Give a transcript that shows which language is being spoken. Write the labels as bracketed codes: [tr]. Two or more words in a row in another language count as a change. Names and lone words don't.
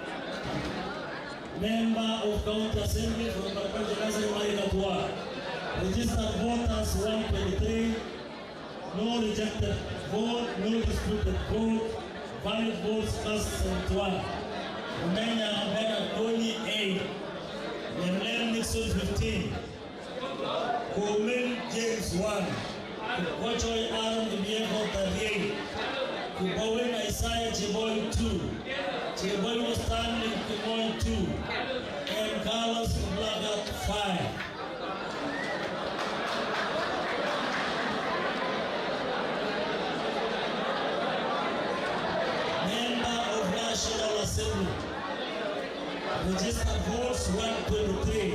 [en] Member of County Assembly from Parparche Nasari Marikatwa. Registered voters 123. No rejected vote, no disputed vote. Valid votes cast 71. Romania Bena Tony 8. Lemlem Nixon 15. Coleman James 1. Kochoy Aaron Ibieko 38. Kubowen Isaiah Chiboy 2. Chiboy Stanley Kimoy 2. And Carlos Blagat 5. National Assembly. Registered votes 123.